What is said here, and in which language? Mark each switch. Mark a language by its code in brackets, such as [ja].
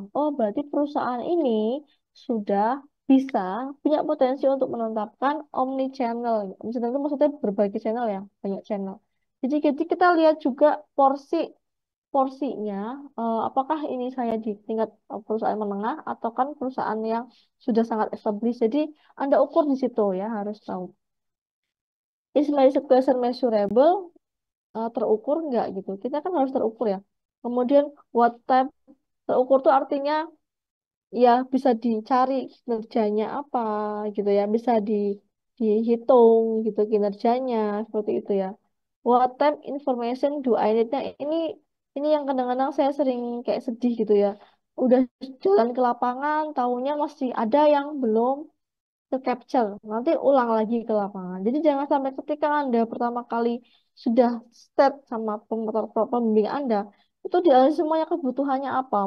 [id] Oh, berarti perusahaan ini sudah bisa punya potensi untuk menetapkan omni-channel. Omni-channel itu maksudnya berbagai channel ya, banyak channel. Jadi kita lihat juga porsinya, apakah ini saya di tingkat perusahaan menengah atau kan perusahaan yang sudah sangat established. Jadi Anda ukur di situ ya, harus tahu. [en] Is my situation measurable? [id] Terukur nggak gitu? Kita kan harus terukur ya. Kemudian [en] what type [id] terukur tuh artinya ya bisa dicari kinerjanya apa gitu ya, bisa dihitung gitu kinerjanya seperti itu ya. [en] What type information do I need? [id] Nah, ini yang kadang-kadang saya sering kayak sedih gitu ya. Udah jalan ke lapangan, tahunya masih ada yang belum ke capture. Nanti ulang lagi ke lapangan. Jadi jangan sampai ketika Anda pertama kali sudah start sama pembimbing Anda, itu dia semuanya kebutuhannya apa.